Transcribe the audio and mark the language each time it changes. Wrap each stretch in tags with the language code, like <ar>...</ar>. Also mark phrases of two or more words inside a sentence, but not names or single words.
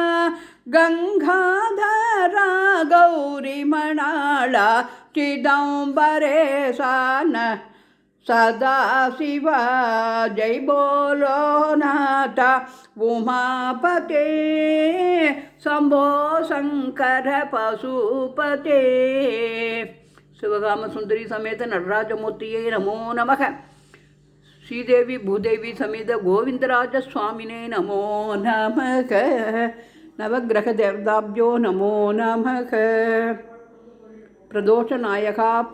<sa>गंगाधरा गौरीमणाला चिदंबरेशान सदा शिवा.</sa> <hi>जय बोलो</hi> <sa>नाथा उमापते शंभो शंकर पशुपते.</sa> <ta>சிவகாம சுந்தரி சமேத நடராஜமூர்த்தியே நமோ நமக. ஸ்ரீதேவி பூதேவி சமேத கோவிந்தராஜ சுவாமினே நமோ நமக. நவக்கிரக தேவதாபியோ நமோ நமக. பிரதோஷ நாயகா போற்றி போற்றி.</ta>